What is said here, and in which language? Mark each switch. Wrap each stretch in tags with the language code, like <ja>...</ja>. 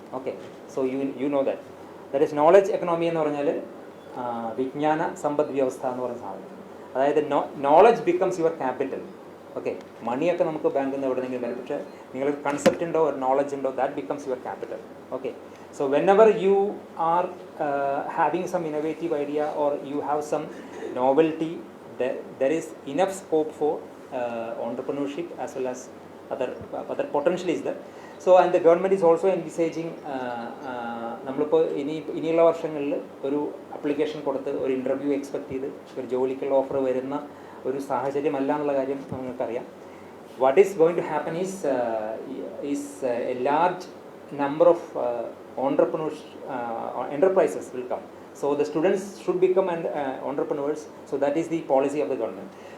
<en>Okay, so you know that is knowledge economy</en> <ml>എന്ന് പറഞ്ഞാൽ വിജ്ഞാന സമ്പദ് വ്യവസ്ഥ എന്ന് പറയുന്ന സാധനം. അതായത്</ml> <en>Knowledge becomes your capital.</en> <ml>Okay, മണിയൊക്കെ നമുക്ക് ബാങ്കിൽ നിന്ന് എവിടെയെങ്കിലും വരും, പക്ഷേ നിങ്ങൾക്ക് കൺസെപ്റ്റ് ഉണ്ടോ, ഒരു നോളജ് ഉണ്ടോ,</ml> <en>That becomes your capital. Okay, so whenever you are having some innovative idea or you have some novelty, there is enough scope for entrepreneurship as well as other potential is there. So and the government is also envisaging</en> <ml>നമ്മളിപ്പോൾ ഇനിയുള്ള വർഷങ്ങളിൽ ഒരു application കൊടുത്ത് ഒരു interview expect ചെയ്ത് ഒരു ജോലിക്കുള്ള offer വരുന്ന ഒരു സാഹചര്യമല്ല എന്നുള്ള കാര്യം നിങ്ങൾക്കറിയാം.</ml> <en>What is going to happen is a large number of entrepreneurs, enterprises will come. So the students should become entrepreneurs. So that is the policy of the government.</en>